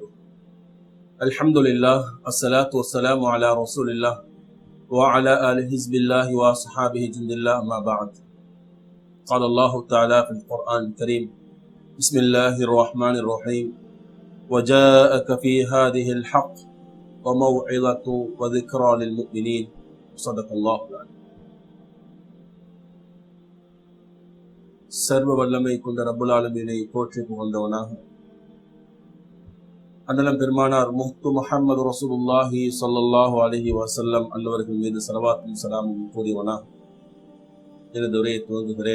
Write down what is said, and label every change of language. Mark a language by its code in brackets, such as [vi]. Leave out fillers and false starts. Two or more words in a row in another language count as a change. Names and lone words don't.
[ar] الحمد لله، الصلاة والسلام على رسول الله وعلى آل حزب الله وصحابه جند الله، أما بعد. قال الله تعالى في القرآن الكريم: بسم الله الرحمن الرحيم. وجاءك في هذه الحق وموعظة وذكرى للمؤمنين. صدق الله العظيم. [ta] சர்வ வல்லமை கொண்ட [ar] رب العالمين [ta] போற்றி புகழ்ந்தவனாக, அண்ணலம் பெருமானார் முஹ்து முஹம்மது [ar] رسول الله صلى الله عليه وسلم [ta] அன்னவர்கள் மீது ஸலவாத்தும் ஸலாமும் கூறியவனாக எனது உரையை துவங்குகிறேன்.